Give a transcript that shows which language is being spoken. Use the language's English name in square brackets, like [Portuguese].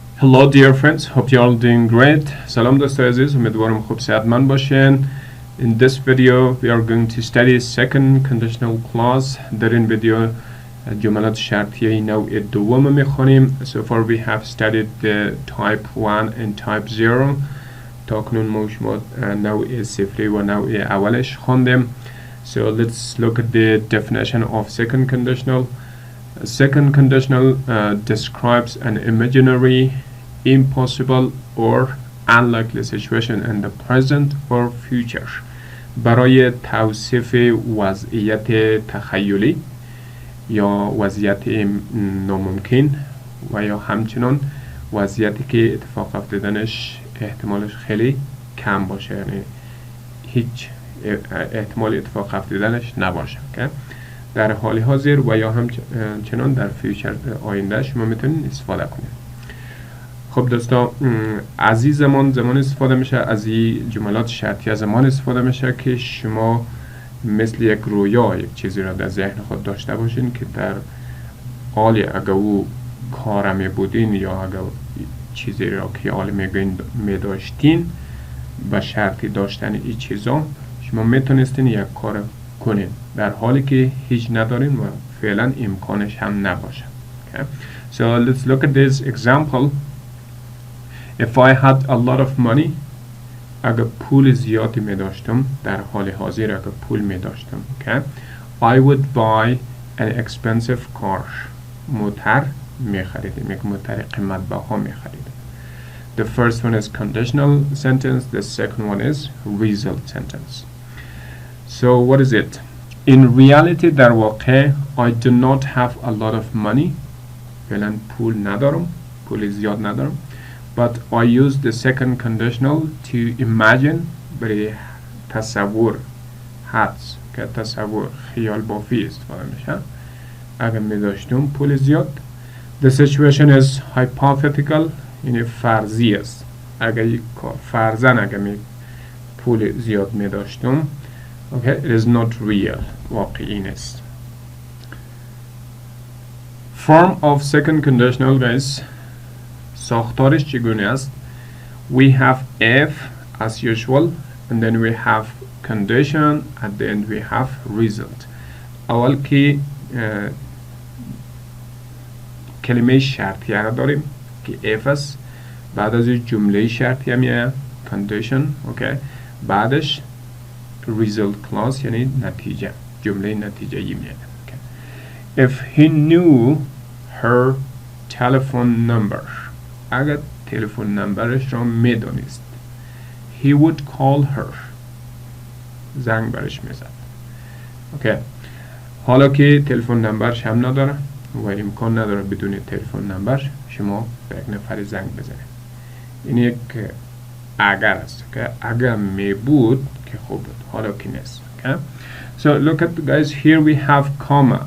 [English] Hello dear friends, hope you all doing great. [Persian] سلام دوستای عزیز، امیدوارم خوب صحتمند باشین. [English] In this video we are going to study second conditional clause. [Persian] در این ویدیو جملات شرطیه نوع دوم میخونیم. [English] So far we have studied the type 1 and type 0. [Persian] تا کنون ما شما نوع صفری و نوع اولش خوندیم. [English] So let's look at the definition of second conditional. Second conditional describes an imaginary, impossible or unlikely situation in the present or future. [Persian] برای توصیف وضعیت تخیلی یا وضعیت ناممکن و یا همچنان وضعیتی که اتفاق افتادنش احتمالش خیلی کم باشه، یعنی هیچ احتمال اتفاق افتادنش نباشه که در حال حاضر و یا همچنان در فیوچر آینده شما میتونید استفاده کنید. خب دوستا، از این زمان استفاده میشه، از این جملات شرطی زمان استفاده میشه که شما مثل یک رویا یک چیزی را در ذهن خود داشته باشین که در حال اگر او کارمی بودین یا اگر چیزی را که حال میداشتین به شرطی داشتن این چیزا شما میتونستین یک کار کنین در حالی که هیچ ندارین و فعلا امکانش هم نباشه. [English] Okay? So let's look at this example. If I had a lot of money, [Persian] اگر پول زیادی می داشتم، در حال حاضر اگر پول می داشتم، okay? [English] I would buy an expensive car. [Persian] موتر می خریدم، یک موتر قیمت بها می خریدم. [English] The first one is conditional sentence, the second one is result sentence. So what is it? In reality [Persian] در واقع [English] I do not have a lot of money. [Persian] فعلا پول ندارم، پول زیاد ندارم. [English] But I use the second conditional to imagine [Persian] برای تصور حدس که تصور خیال بافی استفاده میشه. اگر می داشتم پول زیاد. [English] The situation is hypothetical، [Persian] یعنی فرضی است. اگر فرضاً اگر می پول زیاد می داشتم، okay, [English] it is not real، [Persian] واقعی نیست. [English] Form of second conditional guys، [Persian] ساختارش چگونه است؟ [English] We have if as usual and then we have condition at the end we have result. [Persian] اول که کلمه شرطیه را داریم که if است، بعد از جمله شرطیه میاد condition، okay. بعدش result clause یعنی نتیجه، جمله نتیجه میاد. [English] Okay. If he knew her telephone number، [Persian] اگر تلفن نمبرش را میدانست، [English] he would call her، [Persian] زنگ برش میزد. [English] Okay. [Persian] حالا که تلفن نمبرش هم نداره و امکان نداره بدون تلفن نمبر شما به یک نفر زنگ بزنید. این یک اگر است که اگر می بود که خوب بود، حالا که نیست. [English] Okay? So look at guys, here we have comma.